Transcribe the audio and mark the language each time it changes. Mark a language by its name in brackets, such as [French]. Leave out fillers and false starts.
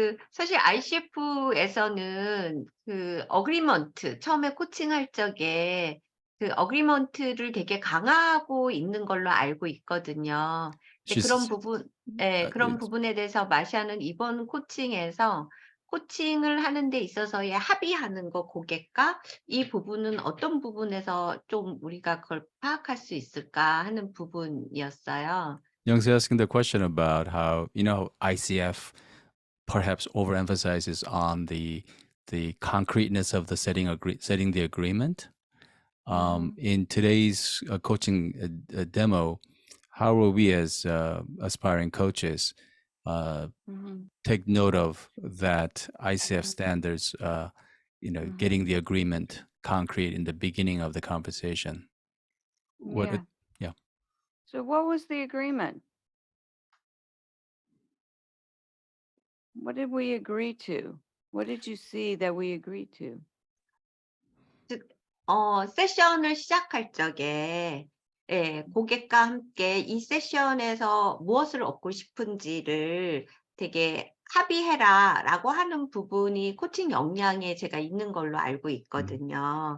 [Korean] 사실 ICF에서는 어그리먼트, 처음에 코칭할 적에 어그리먼트를 되게 강화하고 있는 걸로 알고 있거든요. 근데 그런 부분에 대해서 마시아는 이번 코칭에서 코칭을 하는 데 있어서의 합의하는 거, 고객과 이 부분은 어떤 부분에서 좀 우리가 그걸 파악할 수 있을까 하는 부분이었어요. [English] Young's asking the question about how ICF perhaps overemphasizes on the concreteness of the setting the agreement. In today's coaching demo, how will we as aspiring coaches take note of that ICF standards? Getting the agreement concrete in the beginning of the conversation. Yeah. So what was the agreement? What did we agree to? What did you see that we agreed to? [Korean] 세션을 시작할 적에 고객과 함께 이 세션에서 무엇을 얻고 싶은지를 되게 합의해라라고 하는 부분이 코칭 역량에 제가 있는 걸로 알고 있거든요.